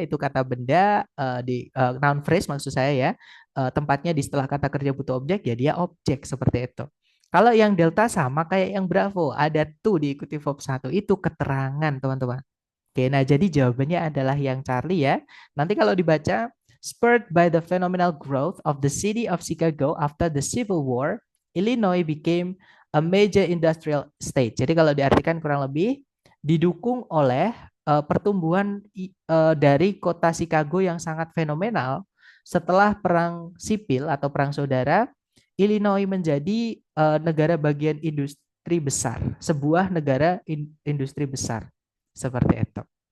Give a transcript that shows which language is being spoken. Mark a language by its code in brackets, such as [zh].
[id] Itu kata benda di noun phrase maksud saya ya. Tempatnya di setelah kata kerja butuh objek, ya dia objek seperti itu. Kalau yang delta sama kayak yang Bravo, ada to diikuti verb 1, itu keterangan teman-teman. Oke, nah jadi jawabannya adalah yang Charlie ya. [en] Nanti kalau dibaca, spurred by the phenomenal growth of the city of Chicago after the Civil War, Illinois became a major industrial state. [id] Jadi kalau diartikan kurang lebih, didukung oleh pertumbuhan dari kota Chicago yang sangat fenomenal, setelah perang sipil atau perang saudara, Illinois menjadi negara bagian industri besar, sebuah negara industri besar. Seperti itu.